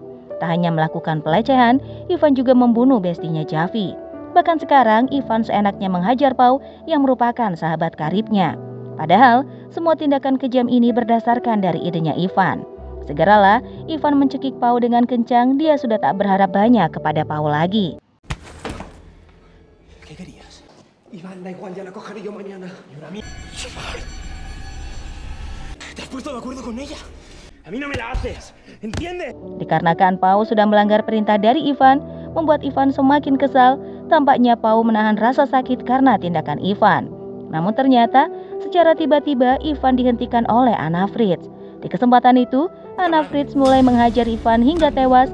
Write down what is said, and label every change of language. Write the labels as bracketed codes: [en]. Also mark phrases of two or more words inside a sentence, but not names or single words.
[id] Tak hanya melakukan pelecehan, Ivan juga membunuh bestinya Javi. Bahkan sekarang Ivan seenaknya menghajar Pau yang merupakan sahabat karibnya. Padahal semua tindakan kejam ini berdasarkan dari idenya Ivan. Segeralah Ivan mencekik Pau dengan kencang. Dia sudah tak berharap banyak kepada Pau lagi. [es] ¿Qué querías? Iván, da igual, ya la cogeré yo mañana. Y una mierda. ¿Te has puesto de acuerdo con ella? A mí no me la haces, ¿entiendes? [id] Dikarenakan Pau sudah melanggar perintah dari Ivan, membuat Ivan semakin kesal. Tampaknya Pau menahan rasa sakit karena tindakan Ivan. Namun ternyata secara tiba-tiba Ivan dihentikan oleh Anna Fritz. Di kesempatan itu, Anna Fritz mulai menghajar Ivan hingga tewas.